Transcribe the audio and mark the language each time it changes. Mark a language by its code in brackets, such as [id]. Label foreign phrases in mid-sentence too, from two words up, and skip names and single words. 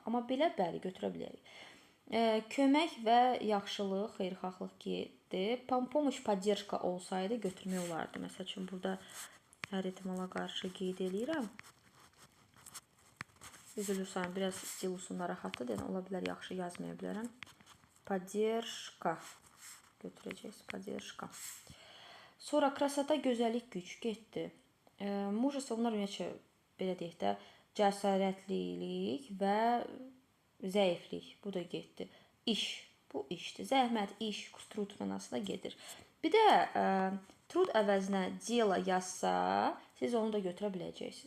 [az] Amma belə bəli, götürə bilərik. Kömək və yaxşılıq, xeyirxahlıq getdi. [ru] Помощь, поддержка [az] olsaydı götürmək olardı. Məsəl üçün, burada hər ehtimala qarşı qeyd eləyirəm. Üzülürsən, biraz stilusum narahatdır, yəni ola bilər, yaxşı yazmaya bilərəm. Поддержка götürəcəyiz, поддержка. Sonra krasota, gözəllik, güc getdi. Mужество, bunlar ümumiyyətcə, belə deyək də, cəsarətlilik və zəiflik, bu da getdi. İş, bu işdir. Zəhmət, iş, trud mənasında gedir. Bir də trud əvəzinə dela yazsa, siz onu da götürə biləcəksiniz.